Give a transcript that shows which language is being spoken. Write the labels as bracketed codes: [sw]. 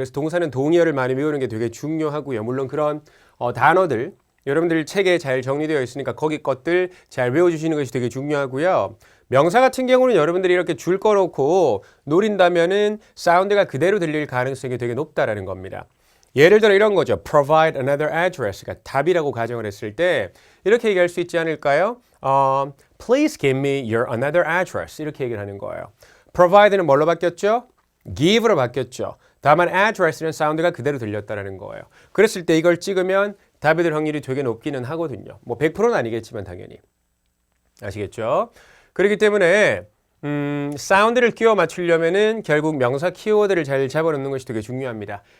[ko] 그래서 동사는 동의어를 많이 외우는 게 되게 중요하고요. 물론 그런 단어들 여러분들 책에 잘 정리되어 있으니까 거기 것들 잘 외워주시는 것이 되게 중요하고요. 명사 같은 경우는 여러분들이 이렇게 줄 꺼놓고 노린다면은 사운드가 그대로 들릴 가능성이 되게 높다라는 겁니다. 예를 들어 이런 거죠. Provide another address 가 답이라고 가정을 했을 때 이렇게 얘기할 수 있지 않을까요? [en] Please give me your another address 이렇게 얘기를 하는 거예요. [ko] Provide는 뭘로 바뀌었죠? Give로 바뀌었죠. 다만 address는 사운드가 그대로 들렸다라는 거예요. 그랬을 때 이걸 찍으면 답이 될 확률이 되게 높기는 하거든요. 뭐 100%는 아니겠지만 당연히. 아시겠죠? 그렇기 때문에 사운드를 끼워 맞추려면은 결국 명사 키워드를 잘 잡아놓는 것이 되게 중요합니다.